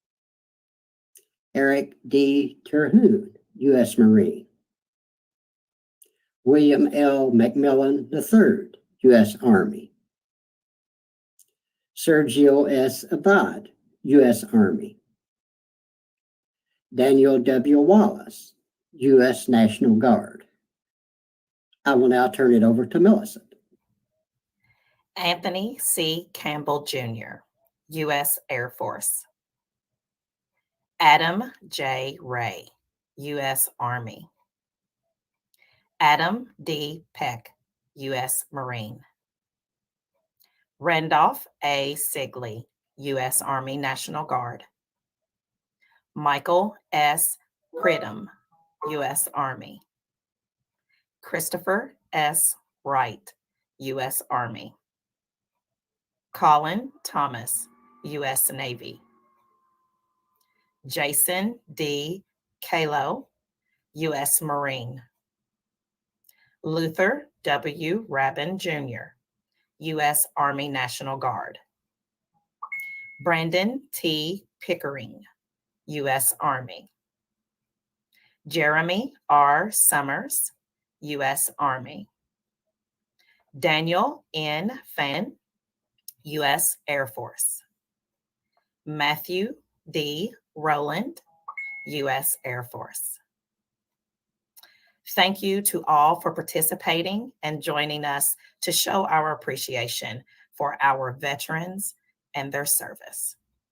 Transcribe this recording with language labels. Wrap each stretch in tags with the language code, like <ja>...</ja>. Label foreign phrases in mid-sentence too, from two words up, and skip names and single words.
<en>Eric D. Terhune, U.S. Marine. William L. McMillan III, U.S. Army. Sergio S. Abad, U.S. Army. Daniel W. Wallace, U.S. National Guard. I will now turn it over to Millicent. Anthony C. Campbell Jr., U.S. Air Force. Adam J. Ray, U.S. Army. Adam D. Peck, U.S. Marine. Randolph A. Sigley, U.S. Army National Guard. Michael S. Pridham, U.S. Army. Christopher S. Wright, U.S. Army. Colin Thomas, U.S. Navy. Jason D. Kalo, U.S. Marine. Luther W. Rabin Jr., U.S. Army National Guard. Brandon T. Pickering, U.S. Army. Jeremy R. Summers, U.S. Army. Daniel N. Fan, U.S. Air Force. Matthew D. Rowland, U.S. Air Force. Thank you to all for participating and joining us to show our appreciation for our veterans and their service.</en>